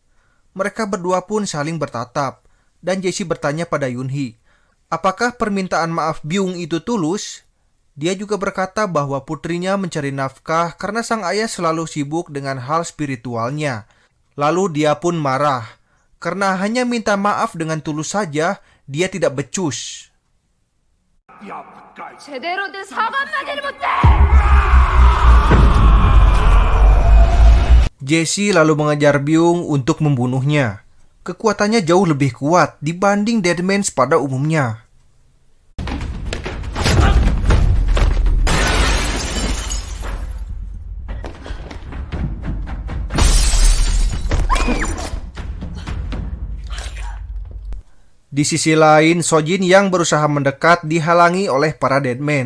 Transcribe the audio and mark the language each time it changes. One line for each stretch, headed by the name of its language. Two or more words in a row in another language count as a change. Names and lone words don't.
Indonesian: Mereka berdua pun saling bertatap, dan Jesse bertanya pada Yoon-hee, apakah permintaan maaf Byung itu tulus? Dia juga berkata bahwa putrinya mencari nafkah karena sang ayah selalu sibuk dengan hal spiritualnya. Lalu dia pun marah, karena hanya minta maaf dengan tulus saja, dia tidak becus.
Korean: 제대로 된 사과마저를 못해!
Indonesian: Jesse lalu mengejar Byung untuk membunuhnya. Kekuatannya jauh lebih kuat dibanding Deadman pada umumnya. Di sisi lain, Sojin yang berusaha mendekat dihalangi oleh para Deadman.